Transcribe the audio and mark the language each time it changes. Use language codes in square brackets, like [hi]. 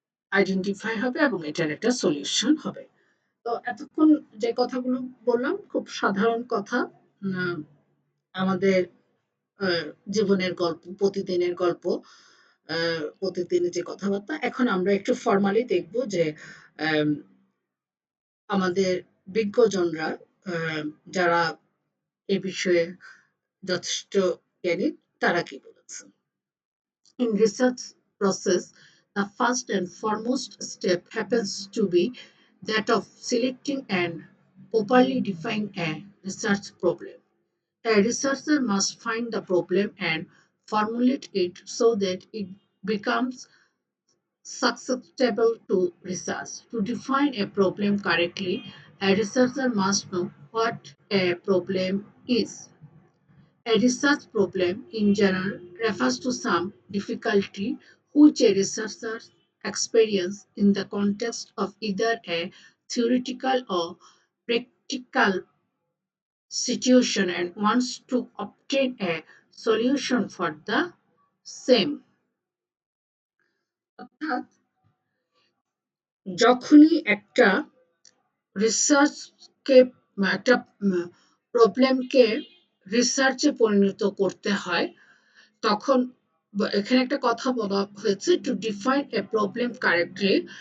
[bn] Identify হবে এবং এটার একটা সলিউশন হবে। তো এতক্ষণ যে কথাগুলো বললাম খুব সাধারণ কথা, উম, আমাদের জীবনের গল্প, প্রতিদিনের গল্প, প্রতিদিনের যে কথাবার্তা। এখন আমরা একটু ফর্মালি দেখব যে আম, আমাদের বিজ্ঞজনরা, আহ, যারা এ বিষয়ে যথেষ্ট জ্ঞানী, তারা কি বলেছেন। [en] In research process, the first and foremost step happens to be that of selecting and properly defining a research problem. A researcher must find the problem and formulate it so that it becomes susceptible to research. To define a problem correctly, a researcher must know what a problem is. A research problem in general refers to some difficulty which a researcher experiences in the context of either a theoretical or practical situation and wants to obtain a solution for the same. [bn] অর্থাৎ যখনই একটা রিসার্চকে, একটা প্রবলেমকে রিসার্চে পরিণত করতে হয়, তখন এখানে একটা কথা বলা হয়েছে, [en] To define a problem correctly.